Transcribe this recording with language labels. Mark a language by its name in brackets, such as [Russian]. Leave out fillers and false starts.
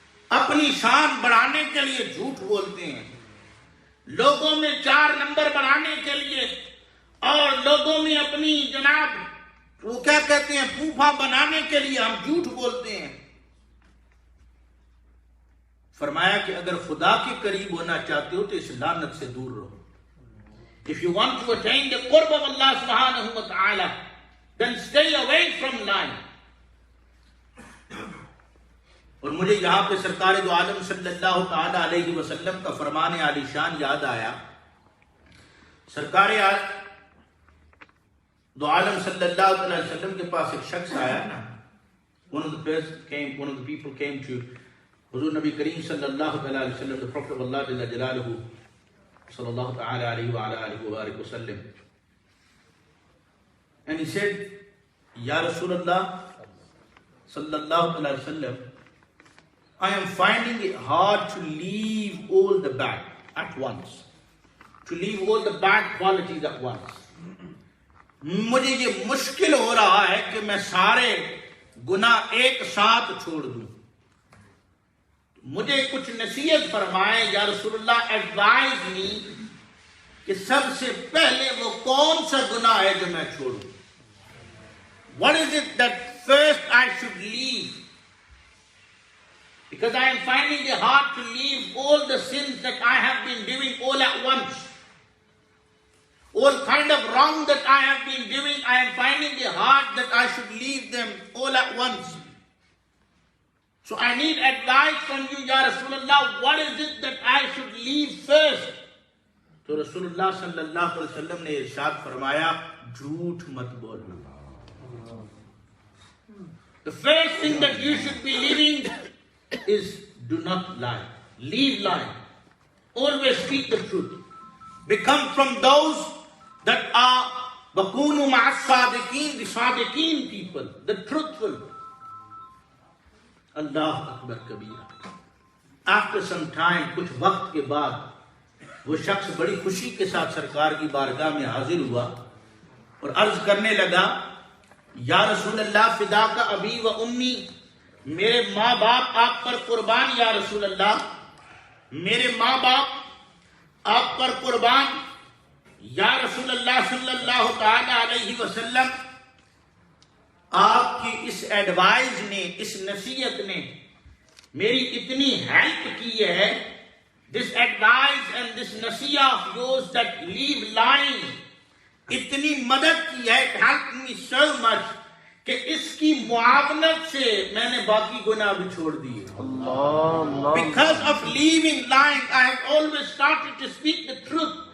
[Urdu] اپنی شان بڑھانے کے لیے جھوٹ بولتے ہیں. لوگوں میں 4 نمبر بڑھانے کے لیے اور لوگوں میں اپنی جناب وہ کیا کہتے ہیں پھوپھا بنانے کے لیے ہم جھوٹ بولتے ہیں. فرمایا کہ اگر خدا کے قریب ہونا چاہتے ہو تو اس لعنت سے دور رہو. [English] If you want to attain the qurb of Allah subhanahu wa ta'ala, then stay away from lying. [Urdu] اور مجھے یہاں پہ سرکار دو عالم صلی اللہ تعالی علیہ وسلم کا فرمان عالی شان یاد آیا. سرکار دو عالم صلی اللہ علیہ وسلم کے پاس ایک شخص آیا نا. [English] One of the people came to حضور نبی کریم صلی اللہ علیہ وسلم, the Prophet of Allah جل جلالہ صلی اللہ تعالی علیہ وآلہ وآلہ وسلم, and he said, Ya Rasulullah صلی اللہ علیہ وسلم, I am finding it hard to leave all the bad at once, to leave all the bad qualities at once. [Urdu] مجھے یہ مشکل ہو رہا ہے کہ میں سارے گناہ ایک ساتھ چھوڑ دوں. مجھے کچھ نصیحت فرمائے یا رسول اللہ, ایڈوائز می کہ سب سے پہلے وہ کون سا گناہ ہے جو میں چھوڑوں. [English] What is it that first I should leave? Because I am finding it hard to leave all the sins that I have been doing all at once. All kind of wrong that I have been doing, I am finding it hard that I should leave them all at once. So I need advice from you, Ya Rasulullah. What is it that I should leave first? [Urdu] تو رسول اللہ صلی اللہ علیہ وسلم نے ارشاد فرمایا جھوٹ مت بولنا. [English] The first thing that you should be living is do not lie. Leave lying. Always speak the truth. Become from those that are bakunu ma'as sadiqeen, the sadiqeen people, the truthful. Allah Akbar Kabira. After some time, [Urdu] کچھ وقت کے بعد وہ شخص بڑی خوشی کے ساتھ سرکار کی بارگاہ میں حاضر ہوا اور عرض کرنے لگا یا رسول اللہ [Arabic] فدا کا ابی و امی، [Urdu] میرے ماں باپ آپ پر قربان یا رسول اللہ، میرے ماں باپ آپ پر قربان یا رسول اللہ صلی اللہ تعالی علیہ وسلم. آپ کی اس ایڈوائز نے، اس نصیحت نے میری اتنی ہیلپ کی ہے. [English] This advice and this نصیحہ of yours that leave lying [Urdu] اتنی مدد کی ہے, [English] it helped me so much [Urdu] کہ اس کی معاونت سے میں نے باقی گناہ بھی چھوڑ دیے. [English] Because of leaving lying, I have always started to speak the truth.